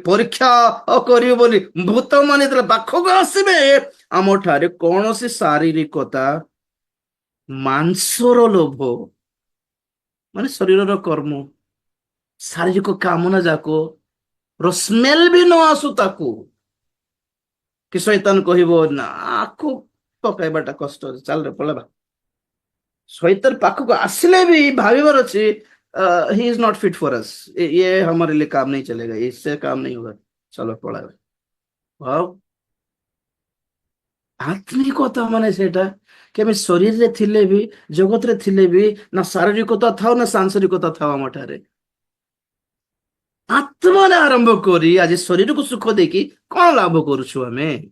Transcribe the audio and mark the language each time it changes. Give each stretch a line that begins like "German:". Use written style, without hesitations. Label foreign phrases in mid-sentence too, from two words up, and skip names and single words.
Odia: ପରୀକ୍ଷା କରିବ ବୋଲି ଭୂତ ମାନେ ଯେତେବେଳେ ପାଖକୁ ଆସିବେ, ଆମ ଠାରେ କୌଣସି ଶାରୀରିକତା, ମାଂସର ଲୋଭ, ମାନେ ଶରୀରର କର୍ମ, ଶାରୀରିକ କାମନା ଯାକ ସ୍ମେଲ ବି ନ ଆସୁ ତାକୁ, କି ଶୈତାନ କହିବ ନା ଆକୁ ପକାଇବାଟା କଷ୍ଟ, ଚାଲରେ ପଳେଇବା। ଶୈତାନ ପାଖକୁ ଆସିଲେ ବି ଭାବିବାର ଅଛି
English: He is not fit for us,
Hindi: ये हमारे लिए काम नहीं चलेगा, इससे काम नहीं होगा, चलो पळाଇବା।
Odia: ଆଉ ଆତ୍ମିକତା ମାନେ ସେଇଟା କି ଆମେ ଶରୀରରେ ଥିଲେ ବି, ଜଗତରେ ଥିଲେ ବି, ନା ଶାରୀରିକତା ଥାଉ ନା ସାଂସାରିକତା ଥାଉ, ଆମ ଠାରେ ଆତ୍ମାରେ ଆରମ୍ଭ କରି ଆଜି ଶରୀରକୁ ସୁଖ ଦେଇକି କଣ ଲାଭ କରୁଛୁ ଆମେ?